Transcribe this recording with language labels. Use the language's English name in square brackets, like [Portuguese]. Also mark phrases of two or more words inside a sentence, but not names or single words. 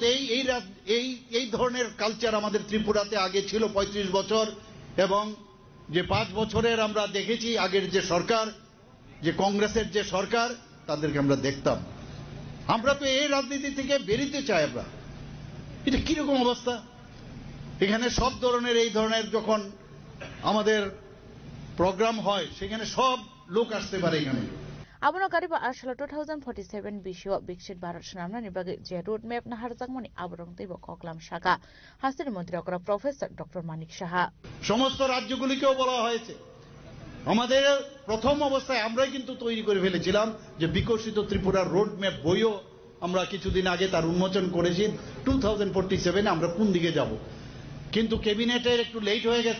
[Bangla] এই ধরনের কালচার আমাদের ত্রিপুরাতে আগে ছিল 35 বছর, এবং যে 5 বছরের আমরা দেখেছি আগের যে সরকার, যে কংগ্রেসের যে সরকার, তাদেরকে আমরা দেখতাম। আমরা তো এই রাজনীতি থেকে বেরিতে চাই। আমরা, এটা কিরকম অবস্থা? এখানে সব ধরনের, এই ধরনের যখন আমাদের প্রোগ্রাম হয়, সেখানে সব লোক আসতে পারে এখানে। [Kok Borok] Abono kariba arshala 2047 bisho bikshit Bharat Shanamna nibagi je [English] road map [Kok Borok] na harjangmani aborong teibo koklam shaka হাসির মন্ত্রী অকরা প্রফেসর ডক্টর মানিক সাহা। [Bangla] সমস্ত রাজ্যগুলিকেও বলা হয়েছে। আমাদের প্রথম অবস্থায় আমরাই কিন্তু তৈরি করে ফেলেছিলাম যে বিকশিত ত্রিপুরার [English] road map [Bangla] বইও আমরা কিছুদিন আগে তার উন্মোচন করেছি। 2047 আমরা কোন দিকে যাব, কিন্তু ক্যাবিনেটের একটু লেট হয়ে গেল।